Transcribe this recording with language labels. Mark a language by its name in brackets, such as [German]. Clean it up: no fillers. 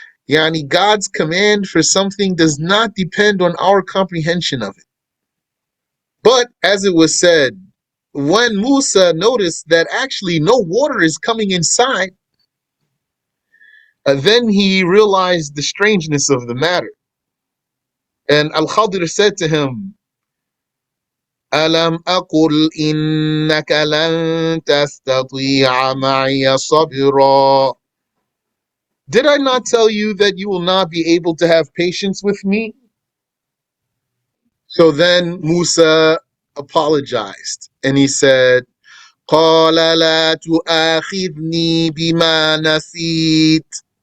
[English] Yani, God's command for something does not depend on our comprehension of it. But as it was said, when Musa noticed that actually no water is coming inside, then he realized the strangeness of the matter. And Al-Khadir said to him, [Arabic] أَلَمْ أَقُلْ إِنَّكَ لَن تَسْتَطِيعَ مَعِيَ صَبْرًا. [English] Did I not tell you that you will not be able to have patience with me? So then Musa apologized and he said, [Arabic] قال لا تؤاخذني بما نسيت.